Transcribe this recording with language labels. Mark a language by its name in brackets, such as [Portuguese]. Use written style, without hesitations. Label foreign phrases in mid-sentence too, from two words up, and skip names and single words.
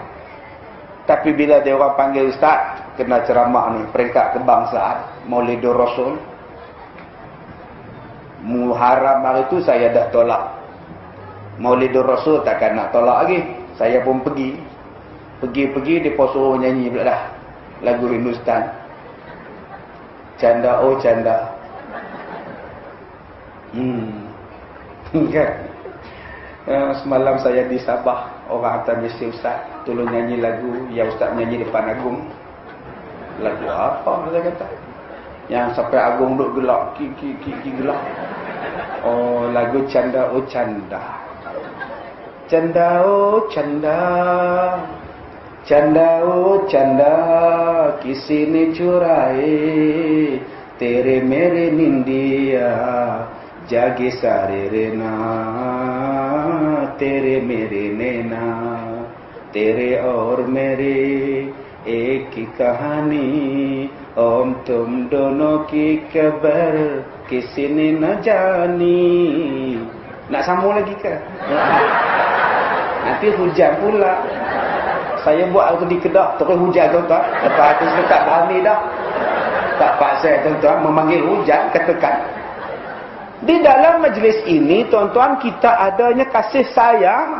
[Malay] Tapi bila dia orang panggil Ustaz, kena ceramah ni, peringkat kebangsaan, Maulidur Rasul, Muharram hari tu saya dah tolak. Maulidur Rasul takkan nak tolak lagi. Saya pun pergi. Pergi-pergi, dia pun suruh nyanyi pula dah lagu Hindustan. [Hindi] चंदा ओ चंदा. [Malay] Kan? Semalam saya di Sabah, orang hantar mesej, Ustaz tolong nyanyi lagu yang Ustaz nyanyi depan Agung. Lagu apa saya kata? Yang sampai Agung duk gelak, gelak. Oh, lagu Canda Oh Canda. [Hindi] चंदा ओ चंदा, चंदा ओ चंदा, किसी ने चुराई, तेरे मेरे निंदिया, जागे सारे रैना, तेरे मेरे नैना, तेरे और मेरे एक ही कहानी, हम तुम दोनों की खबर, किसी ने न जानी. [Malay] Nak sambung lagi ke? Nanti hujan pula. Saya buat aku di Kedah, terus hujan tuan-tuan. Lepas aku sudah tak berani dah. Tak paksa tuan-tuan memanggil hujan, katakan. Di dalam majlis ini tuan-tuan kita adanya kasih sayang.